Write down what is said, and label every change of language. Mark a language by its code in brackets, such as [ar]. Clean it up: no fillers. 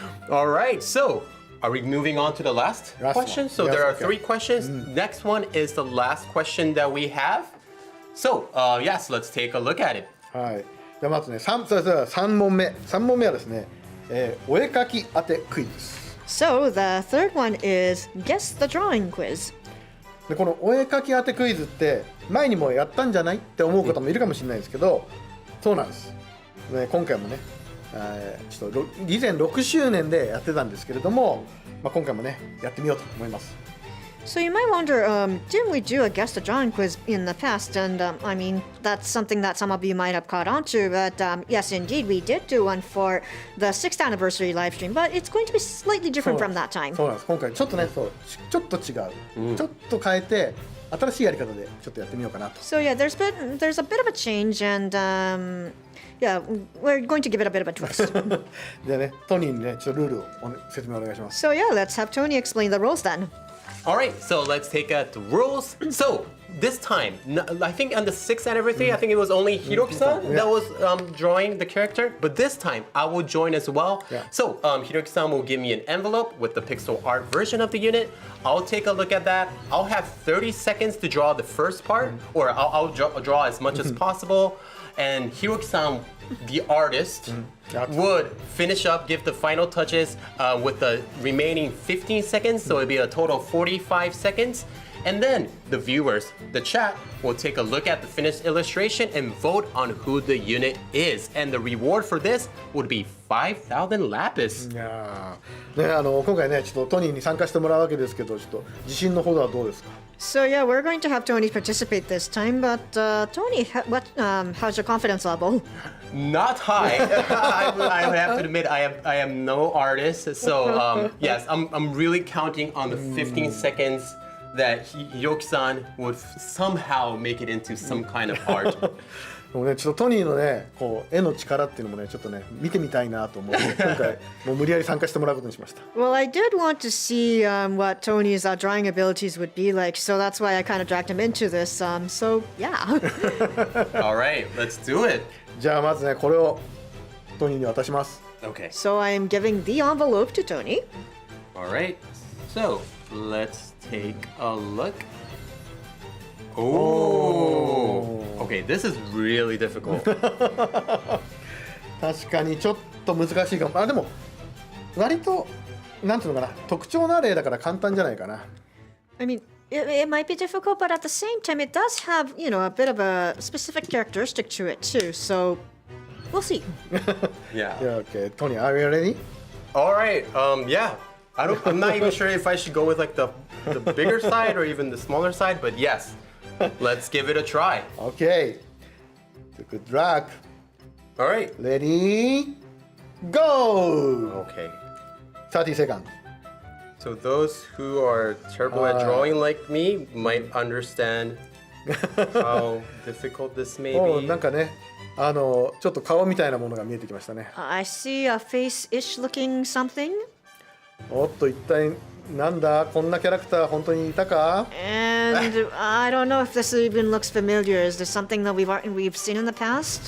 [en] All right, so are we moving on to the last question? One. So Yes, there are okay. 3 questions. Next one is the last question that we have. So yes, let's take a look at it. [ja] はい。じゃあまずね、3問目。 3問目はですね、お絵かき当てクイズです。 [en] So the third one is guess the drawing quiz. [ja] でこのお絵かき当てクイズって前にもやったんじゃないって思う方もいるかもしれないですけど、そうなんです。ね、今回もね、ちょっと以前6周年でやってたんですけれども、今回もねやってみようと思います。 [en] So you might wonder, didn't we do a guess the drawing quiz in the past? And I mean, that's something that some of you might have caught on to. But yes, indeed, we did do one for the 6th anniversary live stream. But it's going to be slightly different from that time. [ja] そうなんです。今回ちょっとね、ちょっと違う、ちょっと変えて新しいやり方でちょっとやってみようかなと。 [en] So yeah, there's a bit of a change, and yeah, we're going to give it a bit of a twist. [ja] じゃあね、トニーにね、ちょっとルールを説明お願いします。 [en] So yeah, let's have Tony explain the rules then. All right, so let's take out the rules. So this time, I think on the 6th anniversary, I think it was only Hiroki-san that was drawing the character. But this time, I will join as well. Yeah. So Hiroki-san will give me an envelope with the pixel art version of the unit. I'll take a look at that. I'll have 30 seconds to draw the first part, or I'll draw as much as possible. And Hiroki-san, the artist, would finish up, give the final touches with the remaining 15 seconds, so it'd be a total of 45 seconds. And then the viewers, the chat, will take a look at the finished illustration and vote on who the unit is. And the reward for this would be 5,000 lapis. [ja] いやーね、今回ね、ちょっとトニーに参加してもらうわけですけど、ちょっと自信のほどはどうですか？ [en] So yeah, we're going to have Tony participate this time. But Tony, how's your confidence level? Not high. I have to admit, I am no artist. So yes, I'm really counting on the 15 seconds that Hiroki-san would somehow make it into some kind of art. [ja] もうねちょっとトニーのねこう絵の力っていうのもねちょっとね見てみたいなと思う今回もう無理やり参加してもらうことにしました。 [en] Well, I did want to see what Tony's drawing abilities would be like, so that's why I kind of dragged him into this. So yeah. All right, let's do it. [ja] じゃあまずねこれをトニーに渡します。 [en] Okay. So I am giving the envelope to Tony. All right. So let's take a look. Oh. Okay, this is really difficult. [ja] 確かにちょっと難しいかも。あでも割となんていうのかな特徴のある絵だから簡単じゃないかな。 [en] I mean, it might be difficult, but at the same time, it does have, you know, a bit of a specific characteristic to it too. So we'll see. Yeah. Yeah, okay. Tony, are you ready? All right. Yeah. I'm not even sure if I should go with like the bigger side or even the smaller side, but yes. Let's give it a try. Okay. Good luck. All right. Ready? Go! Okay. 30 seconds. So those who are terrible at drawing like me might understand how difficult this may お be. [ja] なんかねちょっと顔みたいなものが見えてきましたね。 [en] I see a face-ish looking something. [ja] おっと一体なんだこんなキャラクター本当にいたか？ [en] And I don't know if this even looks familiar. Is this something that we've seen in the past?